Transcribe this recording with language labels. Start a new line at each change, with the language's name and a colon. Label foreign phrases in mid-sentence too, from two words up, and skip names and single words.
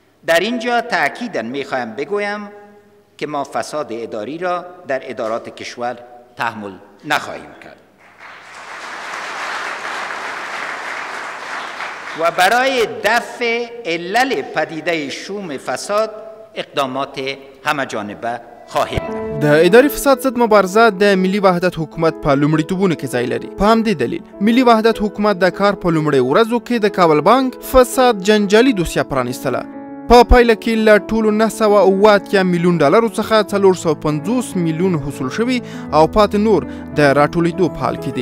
Persian: در اینجا تأکیداً میخواهم بگویم که ما فساد اداری را در ادارات کشور تحمل نخواهیم کرد و برای دفع علل پدیده شوم فساد اقدامات همه‌جانبه خواهیم نمود.
Pashto: د اداري فساد ضد مبارزه د ملي وحدت حکومت په لومړیتوبونو کې ځای لري. په همدې دلیل ملي وحدت حکومت د کار په لومړیو ورځو کې د کابل بانک فساد جنجالي دوسیه پرانیستله. په پایله کې له ټولو 980 میلیون ډالرو څخه 450 میلیون حصول شوي او پاتې نور د راټولېدو په حال کې دي.